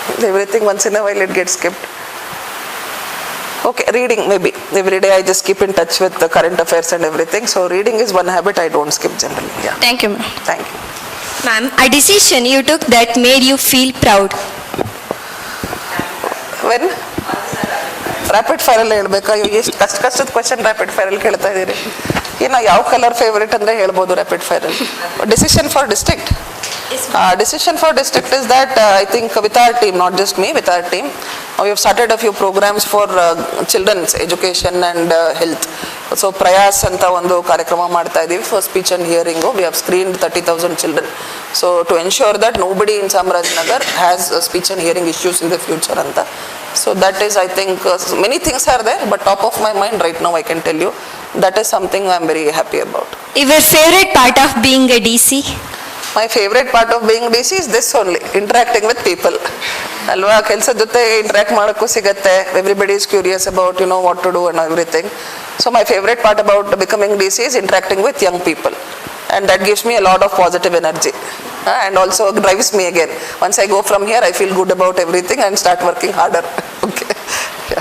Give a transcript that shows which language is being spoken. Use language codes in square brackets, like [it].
[en] Everything once in a while it gets skipped. Okay, reading maybe. Every day I just keep in touch with the current affairs and everything. So reading is one habit I don't skip generally. Yeah. Thank you, ma'am. Thank you. Ma'am, a decision you took that made you feel proud. When? [kn] Rapid ಫೈರಲ್ಲಿ ಹೇಳ್ಬೇಕಾ? ಎಷ್ಟು ಕಷ್ಟದ question rapid ಫೈರಲ್ಲಿ ಕೇಳ್ತಾ ಇದ್ದೀರಿ. ಇನ್ನು ಯಾವ colour favourite ಅಂದರೆ ಹೇಳ್ಬೋದು rapid ಫೈರಲ್ಲಿ. [en] Decision for district. Decision for district is that I think with our team, not just me, with our team, we have started a few programs for children's education and health. [kn] So Prayas anta ಒಂದು ಕಾರ್ಯಕ್ರಮ ಮಾಡ್ತಾ ಇದ್ದೀವಿ [en] for speech and hearing. We have screened 30,000 children. So to ensure that nobody in Chamarajanagar has speech and hearing issues in the future anta. So that is, I think, many things are there, but top of my mind right now I can tell you that is something I am very happy about. Your favorite part of being a DC? My favorite part of being DC is this only, interacting with people. [kn] ಅಲ್ವಾ, ಕೆಲಸದ ಜೊತೆ interact ಮಾಡೋಕ್ಕೂ ಸಿಗತ್ತೆ. [en] Everybody is curious about, what to do and everything. So my favorite part about becoming DC is interacting with young people. And that gives me a lot of positive energy. And also drives me again. Once I go from here, I feel good about everything and start working harder. Okay. Yeah.